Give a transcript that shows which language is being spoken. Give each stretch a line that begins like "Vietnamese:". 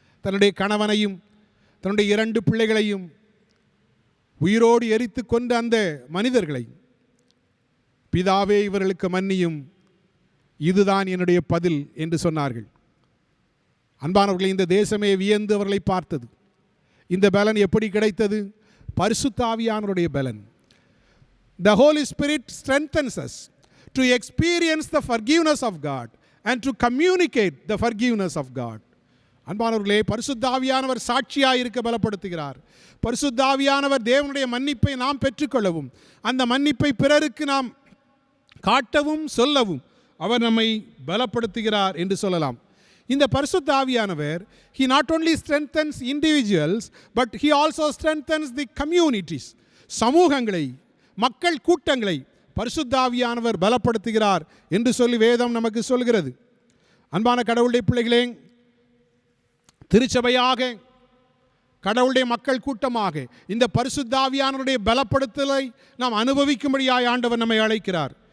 Tamil: தன்னுடைய கணவனையும் தன்னுடைய 2 பிள்ளைகளையும் உயிரோடு எரித்து கொண்ட அந்த மனிதர்களை, பிதாவே இவர்களுக்கு மன்னியும், இதுதான் என்னுடைய பதில் என்று சொன்னார்கள். அன்பானவர்களை, இந்த தேசமே வியந்து அவர்களை பார்த்தது. இந்த பலன் எப்படி கிடைத்தது? பரிசுத்த ஆவியானவருடைய பலன்.
English: The Holy Spirit strengthens us to experience the forgiveness of God and to communicate the forgiveness of God.
Tamil: அன்பானவர்களே, பரிசுத்த ஆவியானவர் சாட்சியாக இருக்க பலப்படுத்துகிறார். பரிசுத்த ஆவியானவர் தேவனுடைய மன்னிப்பை நாம் பெற்றுக்கொள்ளவும் அந்த மன்னிப்பை பிறருக்கு நாம் காட்டவும் சொல்லவும் அவர் நம்மை பலப்படுத்துகிறார் என்று சொல்லலாம். இந்த பரிசுத்த ஆவியானவர்
English: he not only strengthens individuals but he also strengthens the communities.
Tamil: சமூகங்களை, மக்கள் கூட்டங்களை பரிசுத்த ஆவியானவர் பலப்படுத்துகிறார் என்று சொல்லி வேதம் நமக்கு சொல்கிறது. அன்பான கடவுளுடைய பிள்ளைகளே, திருச்சபையாக, கடவுளுடைய மக்கள் கூட்டமாக இந்த பரிசுத்த ஆவியானவருடைய பலப்படுத்தலை நாம் அனுபவிக்கும்படியாய் ஆண்டவர் நம்மை அழைக்கிறார்.